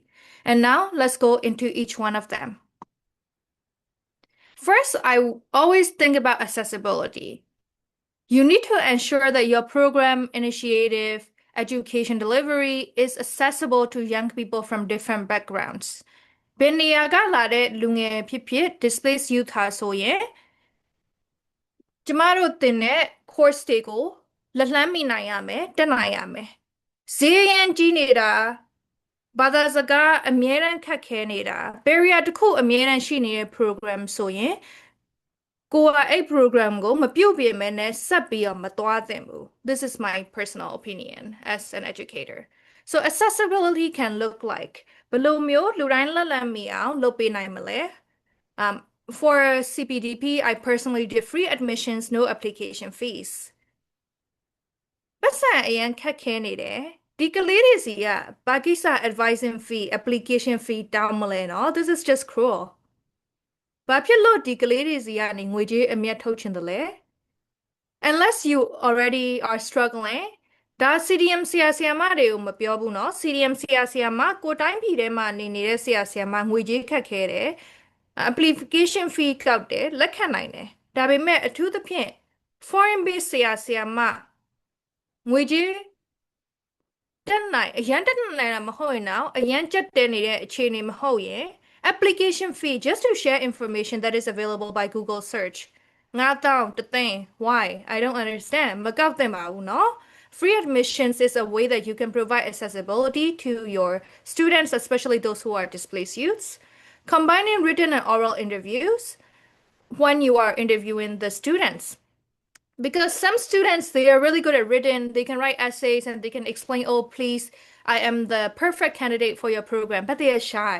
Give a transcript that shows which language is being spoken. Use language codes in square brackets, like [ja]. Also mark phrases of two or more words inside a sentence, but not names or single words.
[en] And now let's go into each one of them. First, I always think about accessibility. You need to ensure that your program, initiative, education delivery is accessible to young people from different backgrounds. [my] ဘယ်နေရာကလာတဲ့လူငယ်ဖြစ်ဖြစ် [en] displaced youth [my] ဟာဆိုရင်ကျမတို့သင်တဲ့ course တွေကိုလက်လှမ်းမိနိုင်ရမယ် တက်နိုင်ရမယ်ဈေးရန်ကြီးနေတာဘာသာစကားအမြဲတမ်းခက်ခဲနေတာ barrier တစ်ခုအမြဲတမ်းရှိနေတဲ့ program ဆိုရင်ကိုကအဲ့ program ကိုမပြုတ်ပြမဲနဲ့ဆက်ပြီးတော့မသွားသင့်ဘူး [en] This is my personal opinion as an educator so accessibility can look like [my] ဘယ်လိုမျိုးလူတိုင်းလက်လှမ်းမိအောင်လုပ်ပေးနိုင်မလဲ [en] For CPDP, I personally did free admissions, no application fees. [my] ပတ်စံအရင်ခက်ခဲနေတယ်ဒီကလေးတွေစီကဘာကိစ္စ [en] advising fee, application fee [my] တောင်းမလဲနော် [en] This is just cruel. [my] ဘာဖြစ်လို့ဒီကလေးတွေစီကနေငွေကြေးအမြတ်ထုတ်ချင်တယ်လဲ [en] Unless you already are struggling, [my] ဒါ CDM ဆရာဆရာမတွေကိုမပြောဘူးနော် CDM ဆရာဆ ရာမကိုတိုင်းပြည်ထဲမှာနေနေတဲ့ဆရာဆရာမငွေကြေးခက်ခဲတယ် [en] application fee [my] ကောက်တယ်လက်ခံနိုင်တယ် ဒါပေမဲ့အထူးသဖြင့် [en] foreign based [my] ဆရာဆရာမငွေကြေးတက်နိုင်အရန်တက်နိုင်တာမဟုတ်ရင်တော့အရန်ကျက်တဲနေတဲ့အခြေအနေမဟုတ်ရင် [en] application fee just to share information that is available by Google search 9000 တသိန်း why I don't understand [my] မကောက်သင့်ပါဘူးနော် [en] Free admissions is a way that you can provide accessibility to your students, especially those who are displaced youths. Combining written and oral interviews when you are interviewing the students. Because some students, they are really good at written, they can write essays and they can explain, oh, please, I am the perfect candidate for your program, but they are shy.